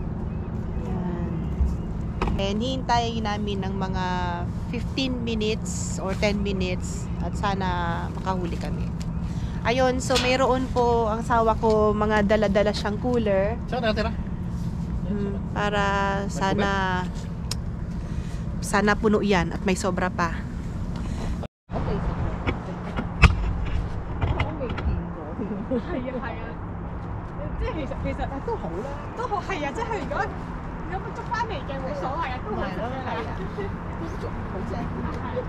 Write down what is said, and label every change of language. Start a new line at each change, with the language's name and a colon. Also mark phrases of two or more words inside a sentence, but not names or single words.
Filipino: And hintayin namin ng mga
English: 15 minutes or 10 minutes
Filipino: at sana makahuli kami. Ayun, so mayroon po ang asawa ko mga dala-dala siyang cooler. Saan natira? Para sana puno yan at may sobra pa. Okay.
Cantonese: 係啊，即係其實都好啦，都好係啊，即係如果捉翻嚟嘅冇所謂啊，都好食嘅係啊，啲粥好正係啊，